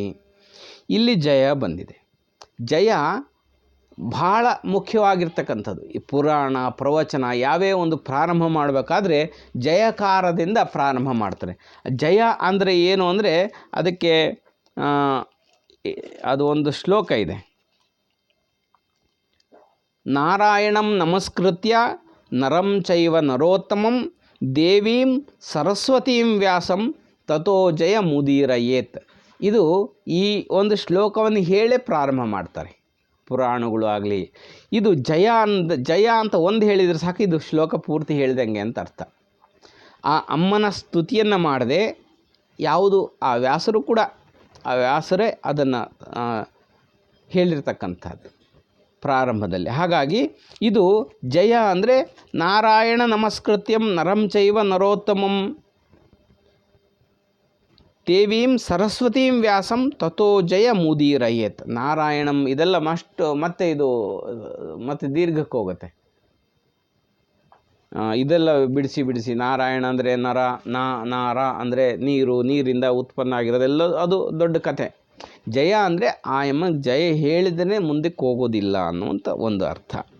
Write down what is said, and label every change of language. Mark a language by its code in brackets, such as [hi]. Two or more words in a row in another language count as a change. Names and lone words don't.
[kn] ಇಲ್ಲಿ ಜಯ ಬಂದಿದೆ. ಜಯ ಭಾಳ ಮುಖ್ಯವಾಗಿರ್ತಕ್ಕಂಥದ್ದು. ಈ ಪುರಾಣ ಪ್ರವಚನ ಯಾವೇ ಒಂದು ಪ್ರಾರಂಭ ಮಾಡಬೇಕಾದ್ರೆ ಜಯಕಾರದಿಂದ ಪ್ರಾರಂಭ ಮಾಡ್ತಾರೆ. ಜಯ ಅಂದರೆ ಏನು ಅಂದರೆ ಅದಕ್ಕೆ ಅದು ಒಂದು ಶ್ಲೋಕ ಇದೆ. [sa] ನಾರಾಯಣಂ ನಮಸ್ಕೃತ್ಯ ನರಂ ಚೈವ ನರೋತ್ತಮಂ ದೇವೀಂ ಸರಸ್ವತೀಂ ವ್ಯಾಸಂ ತಥೋ ಜಯ ಮುದೀರಯೇತ್. [kn] ಇದು ಈ ಒಂದು ಶ್ಲೋಕವನ್ನು ಹೇಳೇ ಪ್ರಾರಂಭ ಮಾಡ್ತಾರೆ ಪುರಾಣಗಳು ಆಗಲಿ. ಇದು ಜಯ ಅಂತ ಒಂದು ಹೇಳಿದರೆ ಸಾಕು, ಇದು ಶ್ಲೋಕ ಪೂರ್ತಿ ಹೇಳಿದಂಗೆ ಅಂತ ಅರ್ಥ. ಆ ಅಮ್ಮನ ಸ್ತುತಿಯನ್ನು ಮಾಡದೆ ಯಾವುದು ಆ ವ್ಯಾಸರು ಕೂಡ, ಆ ವ್ಯಾಸರೇ ಅದನ್ನು ಹೇಳಿರ್ತಕ್ಕಂಥದ್ದು ಪ್ರಾರಂಭದಲ್ಲಿ. ಹಾಗಾಗಿ ಇದು ಜಯ ಅಂದರೆ [sa] ನಾರಾಯಣ ನಮಸ್ಕೃತ್ಯಂ ನರಂ ಚೈವ ನರೋತ್ತಮಂ ದೇವೀಂ ಸರಸ್ವತೀಂ ವ್ಯಾಸಂ ತಥೋ ಜಯ ಮುದೀರಯೇತ್. [kn] ನಾರಾಯಣಂ ಇದೆಲ್ಲ ಮತ್ತೆ ಇದು ಮತ್ತೆ ದೀರ್ಘಕ್ಕೆ ಹೋಗುತ್ತೆ. ಇದೆಲ್ಲ ಬಿಡಿಸಿ ಬಿಡಿಸಿ ನಾರಾಯಣ ಅಂದರೆ ನರ, ನಾರ ಅಂದರೆ ನೀರು, ನೀರಿಂದ ಉತ್ಪನ್ನ ಆಗಿರೋದೆಲ್ಲ ಅದು ದೊಡ್ಡ ಕಥೆ. ಜಯ ಅಂದರೆ ಆ ಎಮ್ಮನಿಗೆ ಜಯ ಹೇಳಿದರೆ ಮುಂದಕ್ಕೆ ಹೋಗೋದಿಲ್ಲ ಅನ್ನುವಂಥ ಒಂದು ಅರ್ಥ.